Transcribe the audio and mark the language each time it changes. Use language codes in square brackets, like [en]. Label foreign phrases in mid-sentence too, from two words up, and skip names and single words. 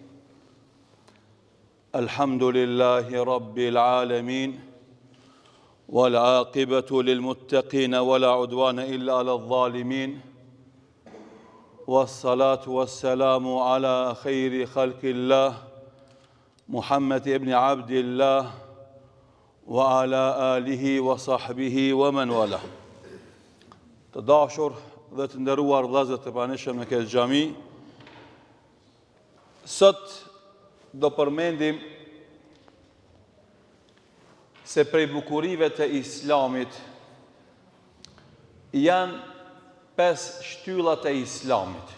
[ar] الحمد لله رب العالمين والعاقبة للمتقين ولا عدوان إلا على الظالمين والصلاة والسلام على خير خلق الله محمد بن عبد الله وعلى آله وصحبه ومن والاه. [sq] Të dashur dhe të nderuar vëllezër të pranishëm në këtë xhami, sot do përmendim se prej bukurive të Islamit janë 5 shtyllat e Islamit.